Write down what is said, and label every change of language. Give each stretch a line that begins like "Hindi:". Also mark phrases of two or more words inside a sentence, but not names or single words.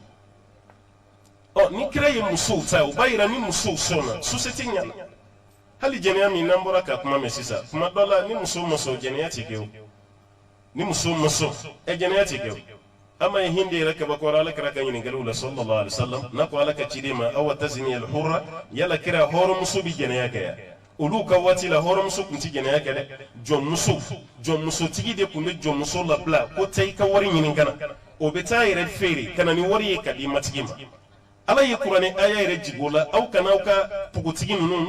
Bambara: ni kira ye musow ta o b'a yira ni musow sɔnna société ɲana hali jɛnɛya min n'an bɔra ka kuma mɛn sisan kuma dɔ la ni muso ma sɔn jɛnɛya tɛ kɛ o ni muso ma sɔn jɛnɛya tɛ kɛ o ama ye hindi yɛrɛ kabakɔrɔ Ala kira ka ɲininkaliw la
Arabic: صلى الله عليه
Bambara: wasallam n'a ko Ala ka ciden ma
Arabic: أوتزني الحرة
Bambara: yala kira hɔrɔnmuso bɛ jɛnɛya kɛ ya olu ka waati la hɔrɔnmuso tun tɛ jɛnɛya kɛ dɛ jɔnmusotigi de tun bɛ jɔnmuso labila ko taa i ka wari ɲini ka na o bɛ taa yɛrɛ feere ka na ni wari ye ka di matigi ma Ala ye kuranɛ aya yɛrɛ jigin o la aw kana aw ka pogotigi ninnu